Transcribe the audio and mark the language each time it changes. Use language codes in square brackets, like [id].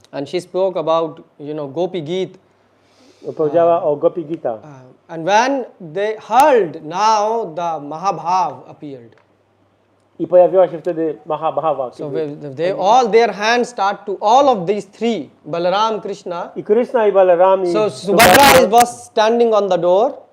[en] And she spoke about, Gopi Geet. [pl] Powiedziała o Gopi Gita. [en] And when they heard, now the Mahabhav appeared. [pl] I pojawiła się wtedy Mahabhava. [en] So all their hands start to, all of these three, Balaram, Krishna. [pl] I Krishna i Balaram i [en] So Subhadra was standing on the door.